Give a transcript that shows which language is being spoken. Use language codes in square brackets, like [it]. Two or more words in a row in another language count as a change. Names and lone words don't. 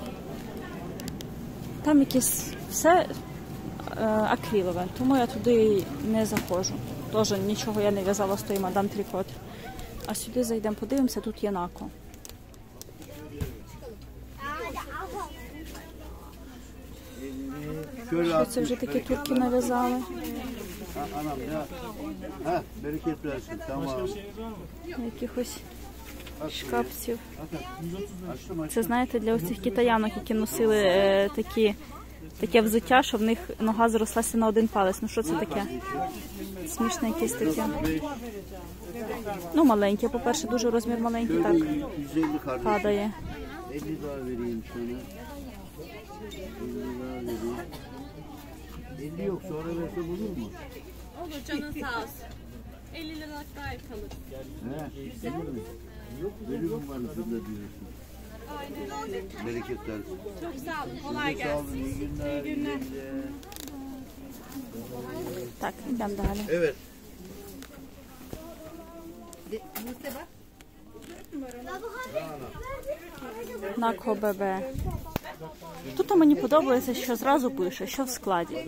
[uk] Там якесь все акрилове, тому я туди не заходжу. Теж нічого я не в'язала з тої Мадам Трікот. А сюди зайдемо, подивимося, тут є Нако. Що це вже такі турки нав'язали? [tr] Anam ya. Ha, bereket versin. Tamam. [uk] Якихось шкапців. Це, знаєте, для ось цих китаянок, які носили таке взуття, що в них нога зрослася на один палець. Ну що це таке? Смішне якесь таке. Ну, маленьке, по-перше, дуже розмір маленький, так падає. [tr] 50 daha vereyim sana. 50 yok, sonra verse bulur mu? Olur canın sağ olsun. 50 liralık daha kalır. He, olur mu? Veririm bana şurada diyorsun. Bereket versin. Çok sağ olun. Kolay Sağ gelsin. olun, iyi günler. İyi günler. [uk] Так, йдемо далі. [tr] Evet. [uk] Нако ББ. Тут мені подобається, що зразу пише, що в складі.